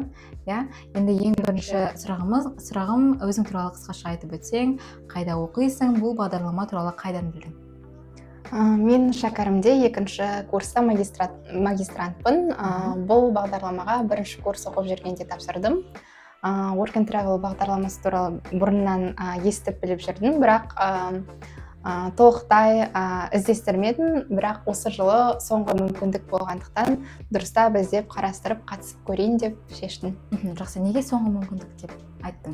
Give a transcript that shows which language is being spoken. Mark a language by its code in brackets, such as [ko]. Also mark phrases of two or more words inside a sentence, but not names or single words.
[kk] Енді ең бірінші сұрағым өзің туралы қысқаша айтып өтсең, қайда оқисың, бұл бағдарлама туралы қайдан білдің? Мен шәкәрімде екінші курста магистрантпын. Бұл бағдарламаға бірінші курс оқып жүргенде тапсырдым. Work and Travel бағдарламасы туралы бұрыннан естіп біліп жүрдім, бірақ толықтай іздестірмедім, бірақ осы жылы соңғы мүмкіндік болғандықтан дұрыстап іздеп қарастырып қатысып көрейін деп шештім. Жақсы, неге соңғы мүмкіндік деп айттың?